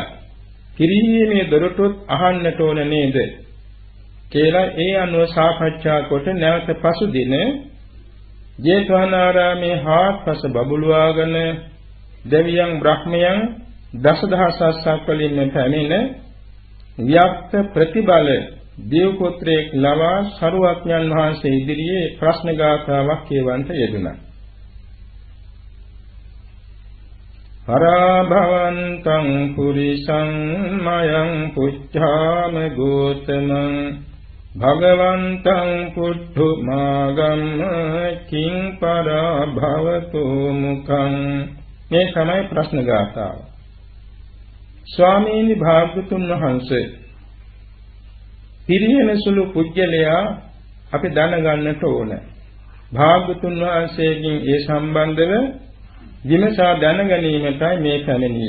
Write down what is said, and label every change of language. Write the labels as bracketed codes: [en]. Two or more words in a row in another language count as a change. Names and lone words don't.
[si] කිරීමේ දොරටුත් අහන්නට ඕන නේද කියලා ඒ අනුව සාකච්ඡා කොට නැවත පසු දින ජේතවනාරාමේ හාත්පස බබළුවාගෙන දෙවියන් බ්‍රහ්මයන් දසදහසක් වලින් පැමිණ ව්‍යක්ත ප්‍රතිබල දේව පුත්‍රයෙක් ලවා සරුවක්ඥන් වහන්සේ ඉදිරියේ ප්‍රශ්න ගාථාවක් කියවන්ට යෙදුණා. [pi] පරාභවන්තං පුරිසං මයං පුච්ඡාම ගෝතමං භගවන්තං පුද්ධමාගම්ම කිං පරාභවතු මුඛං. [si] මේ තමයි ප්‍රශ්න ගාථාව. ස්වාමීනි භාග්‍යතුන් වහන්සේ, පිරිහෙන සුළු පුජ්‍යලයා අපි දැනගන්නට ඕන. භාග්‍යතුන් වහන්සේගෙන් ඒ සම්බන්ධව විමසා දැනගැනීමටයි මේ පැමිණියේ.